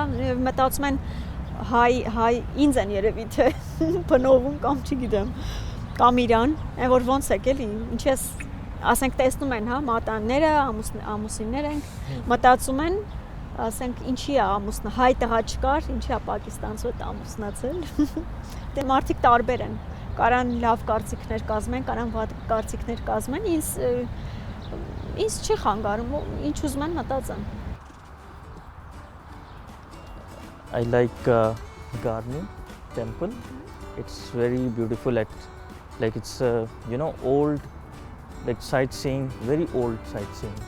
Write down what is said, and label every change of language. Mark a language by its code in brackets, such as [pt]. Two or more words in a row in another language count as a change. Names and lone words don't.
[hy] մտածում են հայ ինձ են երևի թե բնովում կամ չգիտեմ, կամ իրան, այն որ ոնց եք էլի, ինչ ես, ասենք տեսնում են, հա, մատանները, ամուսիններ ենք, մտածում են, ասենք ինչի է ամուսնա, հայ տղա չկար, ինչի է պակիստանցու հետ ամուսնացել, դե մարդիկ տարբեր են, կարան լավ կարծիքներ կազմեն, կարան վատ կարծիքներ կազմեն, ինձ չի խանգարում, ինչ ուզում են մտածեն։ [en] I like Garni temple. It's very beautiful. It's old, like sightseeing, very old sightseeing.